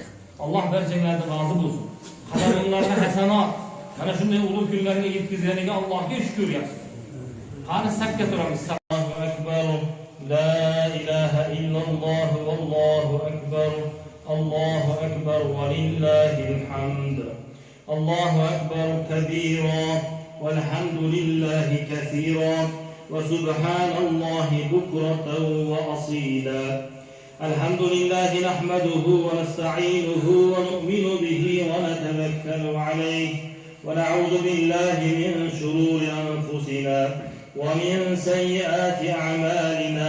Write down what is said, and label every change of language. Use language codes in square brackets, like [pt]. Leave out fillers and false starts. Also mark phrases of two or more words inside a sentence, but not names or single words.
[uz] Alloh barchanglardan rozi bo'lsin. Qadaminglarga hasanat. Mana shunday ulug' kunlarga yetkazganiga Allohga shukr yapsiz. [ar] Qani safga turamiz. الله أكبر. لا إله إلا الله والله أكبر. الله أكبر ولله الحمد. الله أكبر كبيرا والحمد لله كثيرا. وسبحان الله بكرة وأصيلا. الحمد لله نحمده ونستعينه ونؤمن به ونتوكل عليه ونعوذ بالله من شرور أنفسنا ومن سيئات أعمالنا.